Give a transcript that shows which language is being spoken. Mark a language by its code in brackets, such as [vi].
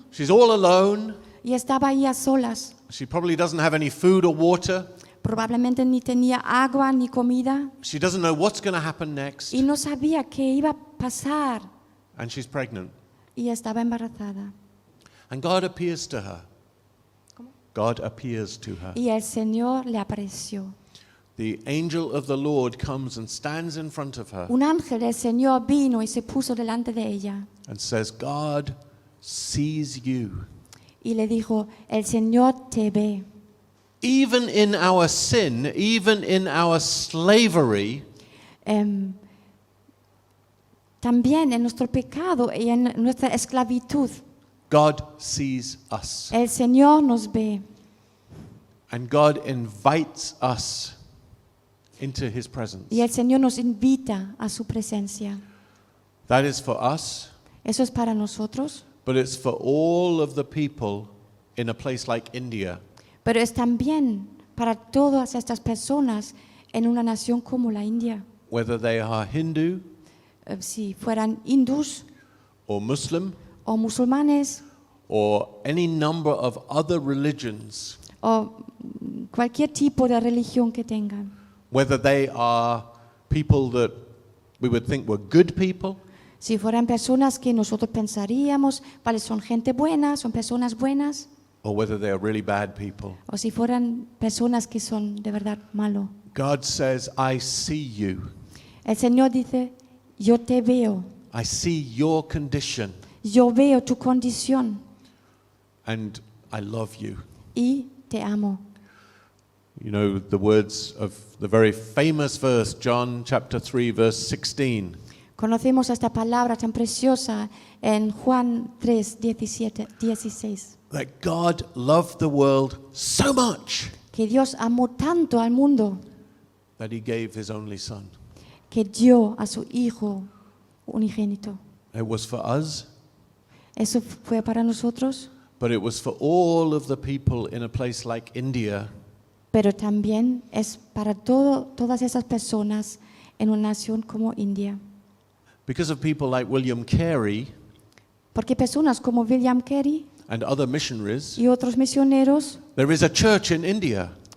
[en] She's all alone. [es] y estaba ahí a solas. [en] She probably doesn't have any food or water. [es] Probablemente ni tenía agua ni comida [en] She doesn't know what's going to happen next. [es] y no sabía qué iba a pasar [en] And she's pregnant. [es] y estaba embarazada. [en] And God appears to her. God appears to her. [es] Y el Señor le apareció. [en] The angel of the Lord comes and stands in front of her [es] Un ángel del Señor vino y se puso delante de ella [en] and says, "God sees you." [es] y le dijo, el Señor te ve. [en] Even in our sin, even in our slavery, [es] También en nuestro pecado y en nuestra esclavitud, [en] God sees us. [es] el Señor nos ve [en] And God invites us into His presence. [es] y el Señor nos invita a su presencia. [en] That is for us, [es] Eso es para nosotros, [en] but it's for all of the people in a place like India, [es] pero es también para todas estas personas en una nación como la India. [en] whether they are Hindu [es] Si fueran hindús [en] or Muslim [es] o musulmanes [en] or any number of other religions, [es] o cualquier tipo de religión que tengan. [en] whether they are people that we would think were good people, [es] Si fueran personas que nosotros pensaríamos, vale, son gente buena, son personas buenas, [en] or whether they are really bad people. [es] o si fueran personas que son de verdad malo. [en] God says, "I see you. [es] El Señor dice, yo te veo, [en] I see your condition, [es] yo veo tu condición [en] and I love you." [es] y te amo. [en] You know the words of the very famous verse, John chapter 3, verse 16. [es] Conocemos esta palabra tan preciosa en Juan 3, 16. [en] That God loved the world so much [es] Que Dios amó tanto al mundo [en] that he gave his only son. [es] que dio a su Hijo unigénito. [en] It was for us, [es] Eso fue para nosotros, [en] but it was for all of the people in a place like India [es] pero también es para todas esas personas en una nación como India. [en] because of people like William Carey [es] Porque personas como William Carey [en] and other missionaries. [es] y otros misioneros, [en] There is a church in India,